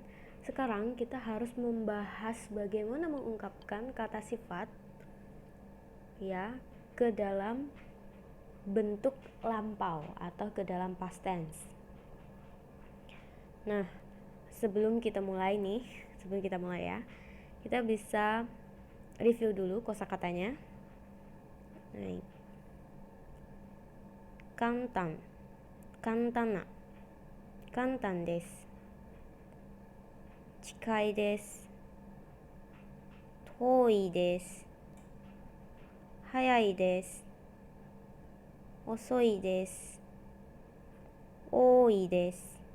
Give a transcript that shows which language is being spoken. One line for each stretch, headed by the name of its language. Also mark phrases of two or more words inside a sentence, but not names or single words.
Indonesian: Sekarang kita harus membahas bagaimana mengungkapkan kata sifat ya ke dalam bentuk lampau atau ke dalam
English: past tense.
Indonesian: Nah, sebelum kita mulai ya, kita bisa review dulu kosakatanya. Nah,
Japanese: 簡単、簡単な、簡単です、近いです、遠いです、早いです、遅いです、多いです,